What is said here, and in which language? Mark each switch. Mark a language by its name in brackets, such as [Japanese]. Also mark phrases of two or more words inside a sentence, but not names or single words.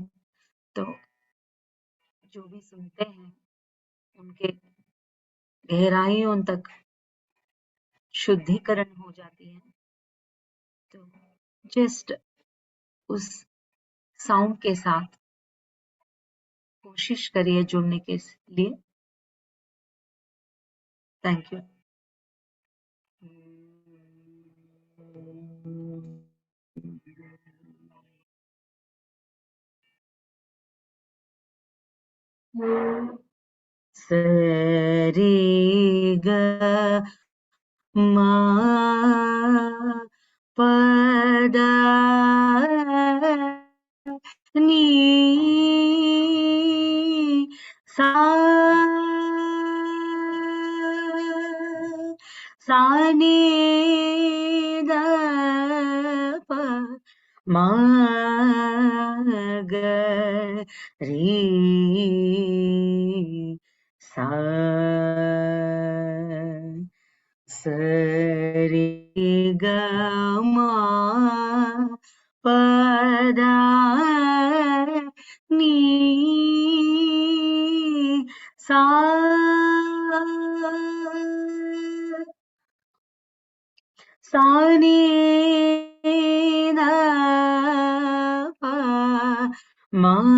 [Hindi] तो जो भी सुनते हैं उनके गहराइयों तक शुद्धिकरण हो जाती है। तो जस्ट उस साउंड के साथ कोशिश करिए जुड़ने के लिए। [English] thank you. सरे ग मा पदा नी सा ni da pa ma ga re sa sa re ga ma pa da ni sa sa ni da pa ma